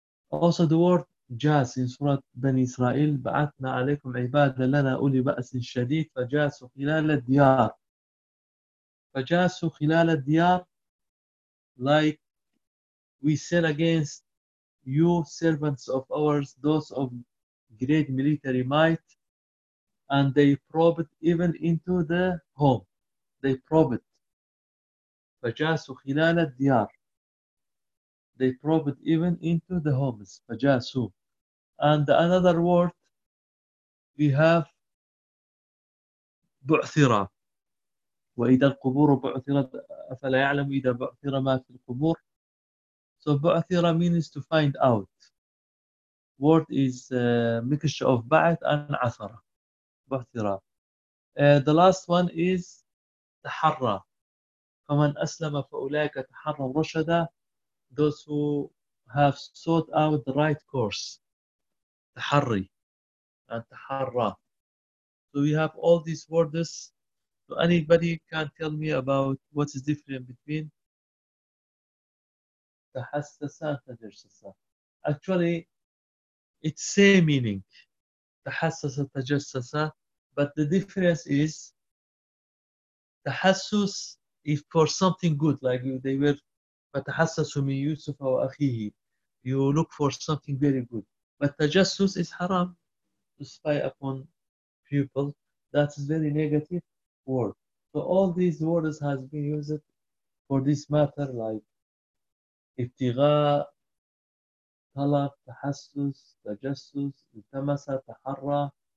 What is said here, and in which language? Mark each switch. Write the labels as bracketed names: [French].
[English] Also the word جاس in Surah Bani Israel, [Arabic] بَعَثْنَا عَلَيْكُمْ عِبَادًا لَنَا أُولِي بَأْسٍ شَدِيدٍ فَجَاسُوا خِلَالَ الدِّيَارِ [English] فَجَاسُوا خِلَالَ الدِّيَارِ like we sin against you servants of ours, those of great military might, and they probed even into the home. They probed. [Arabic] فَجَاسُوا خِلَالَ الدِّيَارِ [English] They probed even into the homes. [Arabic] فَجَاسُوا [English] And another word, we have [Arabic] بُعْثِرَ وَإِذَا الْقُبُورُ بُعْثِرَتْ أَفَلَا يَعْلَمُ إِذَا بُعْثِرَ مَا فِي الْقُبُورِ So بُعْثِرَ [English] means to find out. Word is mixture of بَعْثْ and عَثَرَ بُعْثِرَ The last one is تَحَرَّ [Arabic] فَمَنْ أَسْلَمَ فَأُولَيْكَ تَحَرَّ الرَّشَدَ [English] Those who have sought out the right course. [Arabic] تحري and تحرى. [English] So we have all these words. So anybody can tell me about what is different between تحسس and تجسس. Actually, it's same meaning. [Arabic] تحسس and تجسس. [English] But the difference is تحسس is for something good. Like they were [Arabic] فتحسس من يوسف وأخيه. [English] You look for something very good. But tajassus is haram to spy upon people. That is very negative word. So all these words has been used for this matter, like ibtigha, talab, tahassus, tajassus, iltamasa, taharra.